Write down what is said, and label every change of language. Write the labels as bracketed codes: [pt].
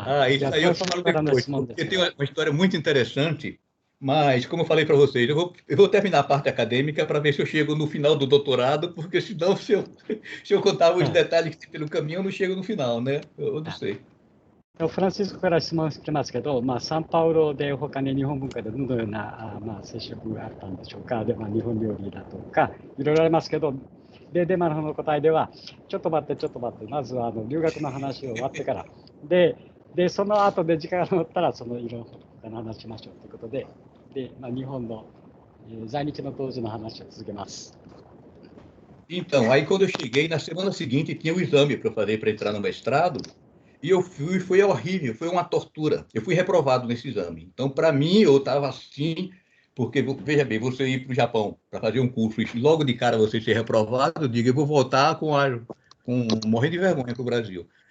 [pt] Isso aí eu falo depois, porque tem uma história muito interessante, mas, como eu falei para vocês, eu vou terminar a parte acadêmica para ver se eu chego no final do doutorado, porque senão, se eu contar os detalhes pelo caminho, eu não chego no final, né? Eu não sei. [ja] フランシスコから質問来ますけど、サンパウロで他に日本文化でどのような接触があったんでしょうか。で、日本料理だとか、いろいろありますけど、で、デマの答えでは、ちょっと待って、まずは留学の話を終わってから、で、その後で時間が乗ったら、いろんな他の話しましょうということで、日本の在日の当時の話を続けます。 [pt] Então, aí quando eu cheguei, na semana seguinte, tinha o exame para fazer para entrar no mestrado, e eu fui, foi horrível, foi uma tortura. Eu fui reprovado nesse exame. Então, para mim, eu estava assim, porque, veja bem, você ir para o Japão para fazer um curso e logo de cara você ser reprovado, eu digo, eu vou voltar morrer de vergonha para o Brasil.